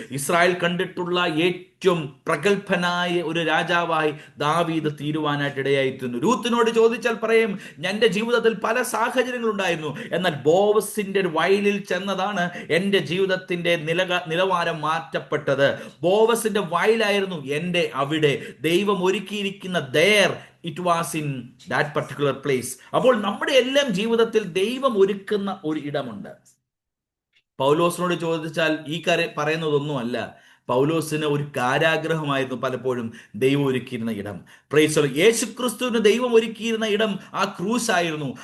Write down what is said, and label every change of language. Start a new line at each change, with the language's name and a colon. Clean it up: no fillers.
Malayalam: Israel കണ്ടിട്ടുള്ള ഏറ്റവും പ്രഗത്ഭനായ ഒരു രാജാവായി ദാവീദ് തീരുവാനായിട്ടിടയായി തീർന്നു. രൂത്തിനോട് ചോദിച്ചാൽ പറയും, എൻ്റെ ജീവിതത്തിൽ പല സാഹചര്യങ്ങളുണ്ടായിരുന്നു, എന്നാൽ ബോവസിന്റെ വയലിൽ ചെന്നതാണ് എൻ്റെ ജീവിതത്തിന്റെ നിലവാരം മാറ്റപ്പെട്ടത്. ബോവസിന്റെ വയലായിരുന്നു എൻ്റെ അവിടെ. ദൈവം ഒരുക്കിയിരിക്കുന്ന
English: there, it was in that particular place.
Malayalam: അപ്പോൾ നമ്മുടെ എല്ലാം ജീവിതത്തിൽ ദൈവം ഒരുക്കുന്ന ഒരു ഇടമുണ്ട്. പൗലോസിനോട് ചോദിച്ചാൽ ഈ പറയുന്നതൊന്നുമല്ല. പൗലോസിന് ഒരു കാരാഗ്രഹമായിരുന്നു പലപ്പോഴും ദൈവം ഒരുക്കിയിരുന്ന ഇടം. Praise the Lord. യേശുക്രിസ്തുവിന് ദൈവം ഒരുക്കിയിരുന്ന ഇടം ആ ക്രൂസ് ആയിരുന്നു.